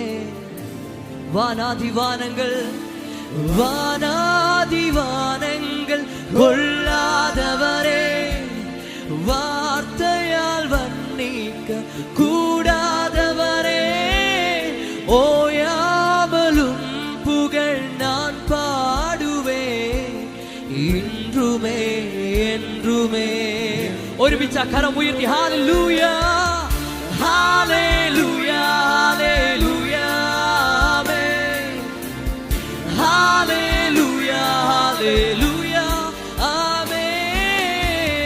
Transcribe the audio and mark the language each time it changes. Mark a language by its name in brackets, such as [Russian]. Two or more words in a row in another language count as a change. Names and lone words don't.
[Tamil] வானாதி வானங்கள் வானாதி வானங்கள் கொள்ளாதவரே, வார்த்தையால் வர்ணிக்க கூடாதவரே, ஓயாமலும் புகழ் நான் பாடுவேன் இன்றுமே என்றுமே. [Malayalam] ഒരുമിച്ച് കരം ഉയർത്തി ഹല്ലേലൂയ ഹല്ലേലൂയ ഹല്ലേലൂയ ആമേൻ. ഹല്ലേലൂയ ഹല്ലേലൂയ ആമേൻ.